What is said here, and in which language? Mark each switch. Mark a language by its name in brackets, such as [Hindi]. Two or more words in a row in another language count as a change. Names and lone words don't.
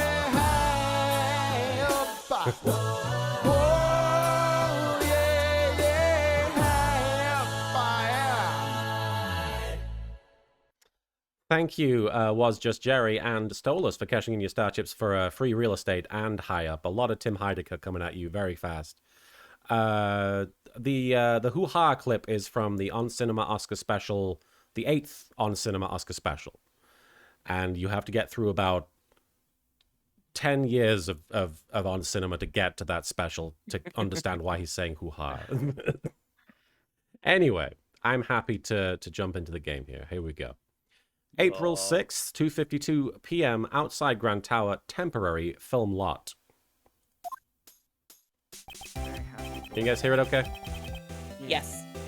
[English] Thank you, Was Just Jerry and Stolas for cashing in your star chips for free real estate and high up. A lot of Tim Heidecker coming at you very fast. The hoo-ha clip is from the On Cinema Oscar special, the 8th On Cinema Oscar special. And you have to get through about 10 years of On Cinema to get to that special to understand why he's saying hoo-ha. Anyway, I'm happy to jump into the game here. Here we go. April 6th, 2:52 p.m. outside Grand Tower, temporary film lot. Can you guys hear it okay? Yes.